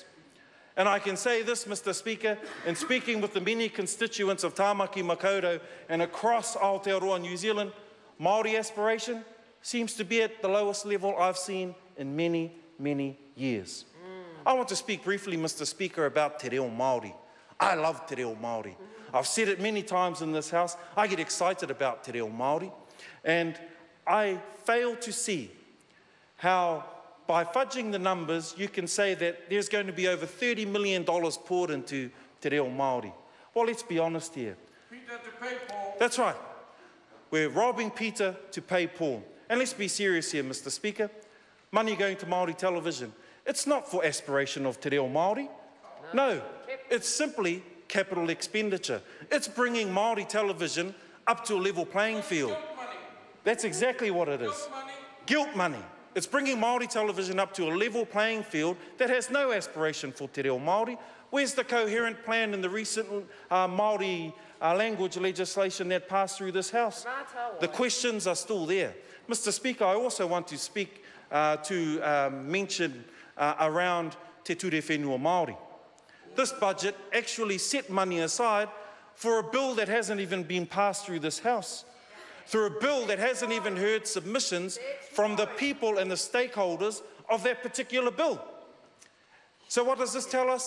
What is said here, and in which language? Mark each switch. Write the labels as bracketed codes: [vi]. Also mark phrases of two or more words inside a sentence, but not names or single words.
[en] And I can say this, Mr. Speaker, in speaking with the many constituents of Tāmaki Makaurau and across Aotearoa, New Zealand, Māori aspiration seems to be at the lowest level I've seen in many, many years. I want to speak briefly, Mr. Speaker, about [mi] te reo Māori. [en] I love [mi] te reo Māori. [en] I've said it many times in this House. I get excited about [mi] te reo Māori. [en] And I fail to see how, by fudging the numbers, you can say that there's going to be over $30 million poured into [mi] te reo Māori. [en] Well, let's be honest here. Peter to pay Paul. That's right. We're robbing Peter to pay Paul. And let's be serious here, Mr. Speaker. Money going to Māori television. It's not for aspiration of [mi] te reo Māori. [en] No, it's simply capital expenditure. It's bringing Māori television up to a level playing field. That's exactly what it is. Guilt money. It's bringing Māori television up to a level playing field that has no aspiration for [mi] te reo Māori. [en] Where's the coherent plan in the recent Māori language legislation that passed through this House? The questions are still there. Mr. Speaker, I also want to speak mention around [mi] te ture whenua Māori. [en] This budget actually set money aside for a bill that hasn't even been passed through this House, through a bill that hasn't even heard submissions from the people and the stakeholders of that particular bill. So what does this tell us?